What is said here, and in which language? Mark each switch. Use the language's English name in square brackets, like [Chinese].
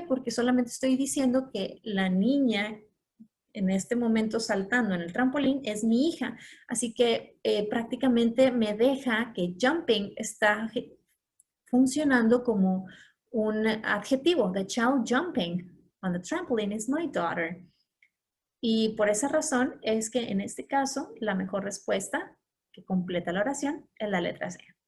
[Spanish] Porque solamente estoy diciendo que la niña en este momento saltando en el trampolín es mi hija. Así que prácticamente me deja que jumping está funcionando como un adjetivo. [English] The child jumping on the trampoline is my daughter. [Spanish] Y por esa razón es que en este caso la mejor respuesta que completa la oración es la letra C.